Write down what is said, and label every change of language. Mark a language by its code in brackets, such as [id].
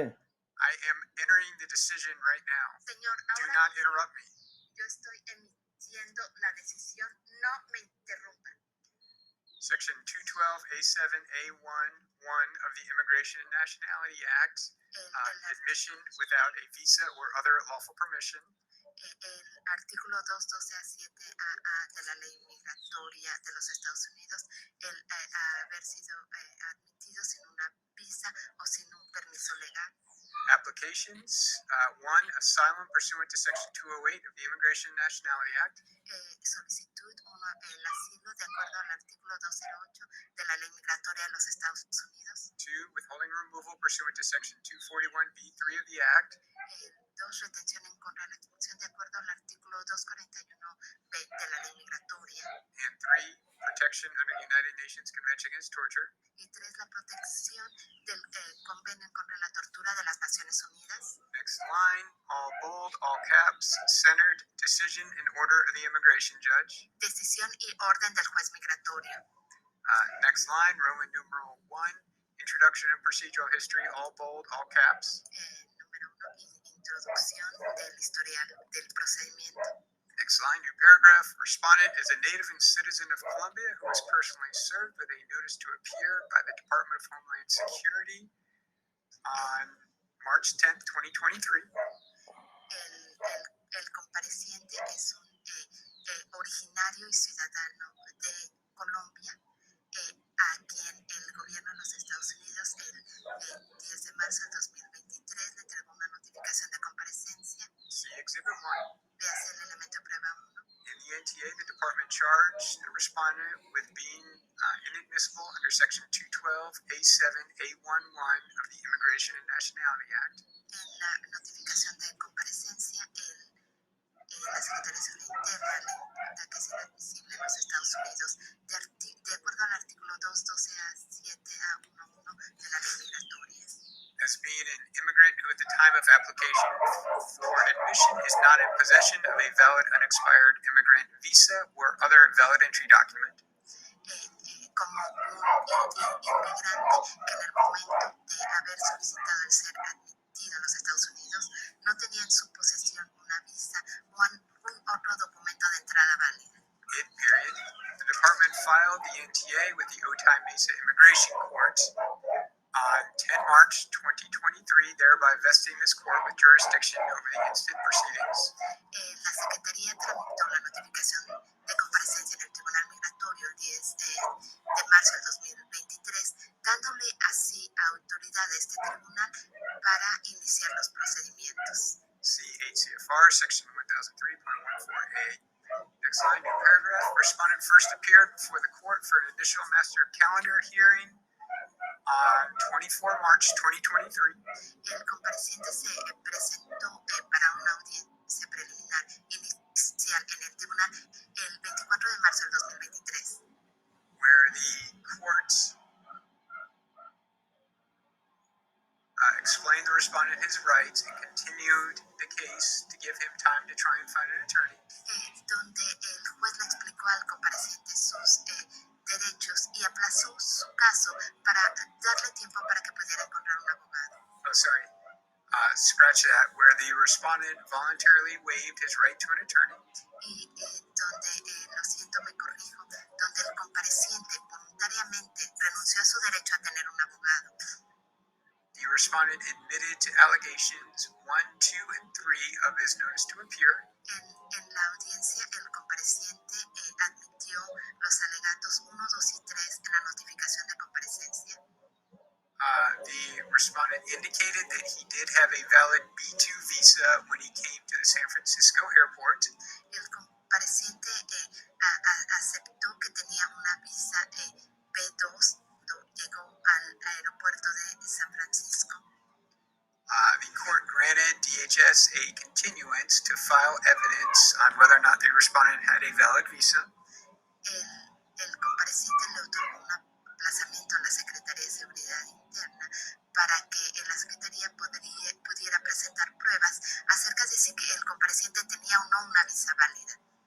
[en] I am entering the decision right now. [es] señor, [en] Do [es] ahora [en] not interrupt me. [es] yo estoy emitiendo la decisión, no me interrumpa. [en] Section 212A7A11 of the Immigration and Nationality Act, admission without a visa or other lawful permission. [es] El artículo 212A7AA de la ley migratoria de los Estados Unidos, el haber sido admitido sin una visa o sin un permiso legal. [en] Applications, one, asylum pursuant to Section 208 of the Immigration and Nationality Act. [es] Solicitud, uno, el asilo de acuerdo al artículo 208 de la ley migratoria de los Estados Unidos. [en] Two, withholding removal pursuant to Section 241B3 of the Act. [es] Dos, retención en contra de la expulsión de acuerdo al artículo 241B de la ley migratoria. [en] And three, protection under the United Nations Convention Against Torture. [es] Y tres, la protección del convenio contra la tortura de las Naciones Unidas. [en] Next line, all bold, all caps, centered, decision and order of the immigration judge. [es] Decisión y orden del juez migratorio. [en] Next line, Roman numeral 1, introduction and procedural history, all bold, all caps. [es] Número 1, introducción del historial del procedimiento. [en] Next line, new paragraph, respondent is a native and citizen of Colombia who was personally served with a notice to appear by the Department of Homeland Security on March 10th, 2023. [es] El compareciente es un originario y ciudadano de Colombia, a quien el gobierno de los Estados Unidos el 10 de marzo del 2023 le entregó una notificación de comparecencia. [en] See Exhibit 1. [es] Véase el elemento prueba 1. [en] In the NTA, the department charged the respondent with being inadmissible under Section 212A7A11 of the Immigration and Nationality Act. [es] En la notificación de comparecencia, la Secretaría de Seguridad Interna le imputa que es inadmisible en los Estados Unidos de acuerdo al artículo 212A7A11 de la ley migratoria. [en] as being an immigrant who at the time of application for admission is not in possession of a valid unexpired immigrant visa or other valid entry document. [es] Como un inmigrante que en el momento de haber solicitado el ser admitido en los Estados Unidos no tenía en su posesión una visa o algún otro documento de entrada válida. [en] Period. The department filed the NTA with the Otay Mesa Immigration Court on 10 March 2023, thereby vesting this court with jurisdiction over the instant proceedings. [es] La Secretaría tramitó la notificación de comparecencia en el Tribunal Migratorio el 10 de marzo del 2023, dándole así autoridad a este tribunal para iniciar los procedimientos. [en] See HCFR section 1003.14a. Next line, new paragraph. Respondent first appeared before the court for an initial master calendar hearing on 24 March 2023. [es] El compareciente se presentó para una audiencia preliminar inicial en el tribunal el 24 de marzo del 2023. [en] Where the court explained the respondent his rights and continued the case to give him time to try and find an attorney. [es] Donde el juez le explicó al compareciente sus derechos y aplazó su caso para darle tiempo para que pudiera encontrar un abogado. [en] Oh, sorry. Scratch that. Where the respondent voluntarily waived his right to an attorney. [es] Y donde, lo siento, me corrijo, donde el compareciente voluntariamente renunció a su derecho a tener un abogado. [en] The respondent admitted to allegations 1, 2, and 3 of his notice to appear. [es] En la audiencia, el compareciente admitió los alegatos 1, 2 y 3 en la notificación de comparecencia. [en] The respondent indicated that he did have a valid B2 visa when he came to the San Francisco airport. [es] El compareciente aceptó que tenía una visa B2 cuando llegó al aeropuerto de San Francisco. [en] The court granted DHS a continuance to file evidence on whether or not the respondent had a valid visa. [es] El compareciente le otorgó un aplazamiento a la Secretaría de Seguridad Interna para que la Secretaría pudiera presentar pruebas acerca de si el compareciente tenía o no una visa válida.